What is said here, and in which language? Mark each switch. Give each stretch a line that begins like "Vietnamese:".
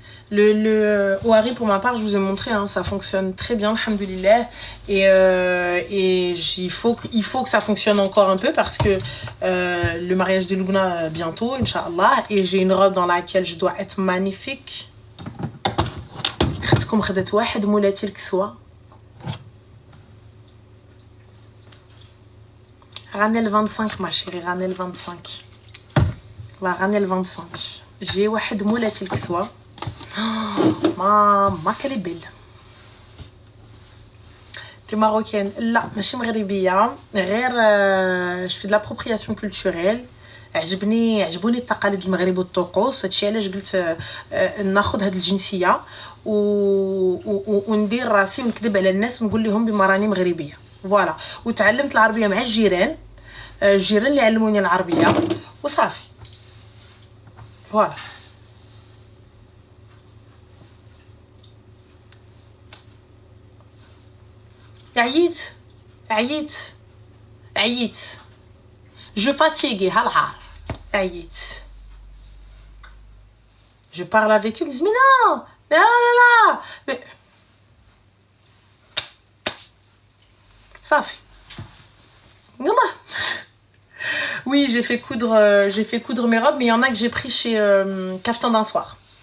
French: Le Ohari, pour ma part, je vous ai montré, hein, ça fonctionne très bien, alhamdoulilah. Et il faut que ça fonctionne encore un peu parce que le mariage de Lubna bientôt, Inch'Allah. Et j'ai une robe dans laquelle je dois être magnifique.
Arabic: خدتكم خدت واحد مولاتي الكسوة.
French: Ranel 25 ma chérie, Ranel 25. La Ranel 25. J'ai
Arabic: واحد مولاتي الكسوة.
French: ما qu'elle est belle. T'es marocaine?
Arabic: لا ماشي مغربية غير
French: je fais de l'appropriation culturelle.
Arabic: عجبوني التقاليد المغرب والطقوس هادشي علاش قلت ناخذ هاد الجنسيه وندير راسي ونكذب على الناس ونقول لهم بما راني مغربيه فوالا. وتعلمت العربيه مع الجيران اللي علموني العربيه وصافي فوالا. عييت
French: je fatigue
Arabic: هالعار عييت.
French: Je parle avec eux, ils me disent mais non, mais oh là là, mais ça fait. Non bah. Oui, j'ai fait coudre mes robes, mais il y en a que j'ai pris chez Caftan d'un soir.